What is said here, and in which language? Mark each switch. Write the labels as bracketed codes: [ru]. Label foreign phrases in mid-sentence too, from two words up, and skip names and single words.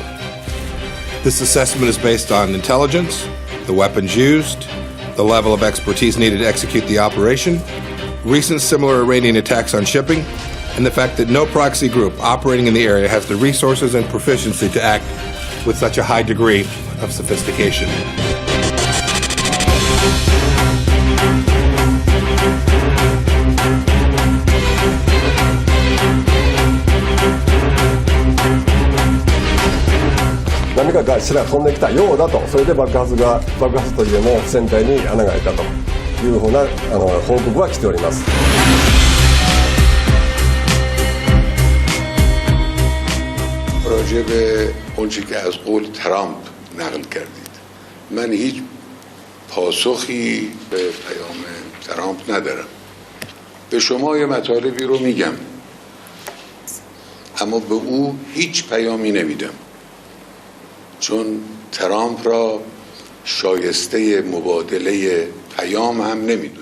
[en] This assessment is based on intelligence, the weapons used, the level of expertise needed to execute the operation, recent similar Iranian attacks on shipping, and the fact that no proxy group operating in the area has the resources and proficiency to act with such a high degree of sophistication. [ja] 何かがしら飛んできたようだと、それで爆発というのを船体に穴が開いたというふうな報告は来ております。 [fa] راجع به اونچه که از قول ترامپ نقل کردید، من هیچ پاسخی به پیام ترامپ ندارم. به شما یه مطالبی رو میگم، اما به او هیچ پیامی نمیدم، چون ترامپ را شایسته مبادله پیام هم نمیدونه.